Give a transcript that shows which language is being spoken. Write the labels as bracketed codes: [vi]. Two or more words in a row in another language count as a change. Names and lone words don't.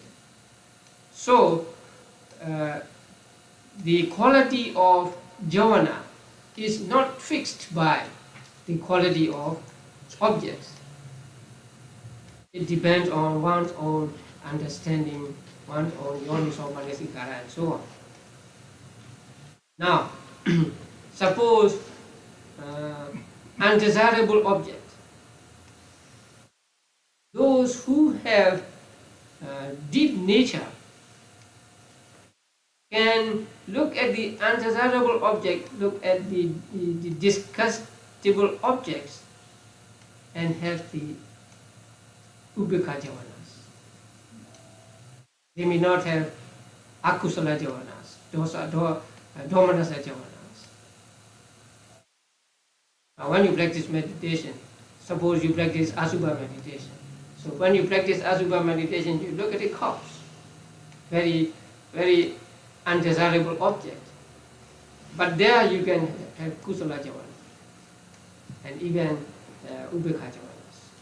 [en] So, the quality of javana is not fixed by the quality of objects. It depends on one's own understanding, one's own [pi] yoniso manasikara, [en] and so on. Now, suppose undesirable object. Those who have deep nature can look at the undesirable object, look at the disgustable objects, and have the [pi] Ubeka javanas. [en] They may not have [pi] akusala javanas, domanasa javanas. [en] Now when you practice meditation, suppose you practice asubha meditation. So when you practice asubha meditation, you look at a corpse, very, very undesirable object. But there you can have [pi] kusala javana [en] and even [pi] ubekha javanas.